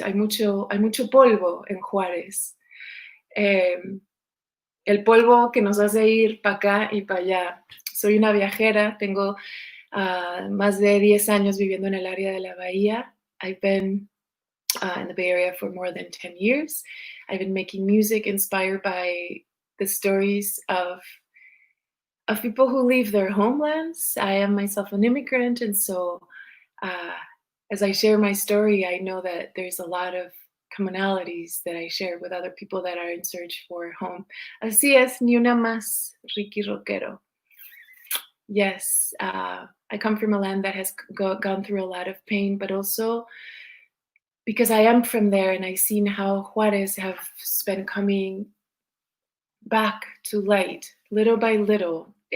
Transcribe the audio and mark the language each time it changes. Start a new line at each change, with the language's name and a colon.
Spanish: Hay mucho polvo en Juárez. El polvo que nos hace ir para acá y para allá. Soy una viajera, tengo más de 10 años viviendo en el área de la Bahía.
English: I've been in the Bay Area for more than 10 years. I've been making music inspired by the stories of people who leave their homelands. I am myself an immigrant, and so as I share my story, I know that there's a lot of commonalities that I share with other people that are in search for home.
Spanish: Así es, ni una más, Ricky Roquero.
English: Yes, I come from a land that has gone through a lot of pain, but also because I am from there and I've seen how Juarez has been coming back to light, little by little.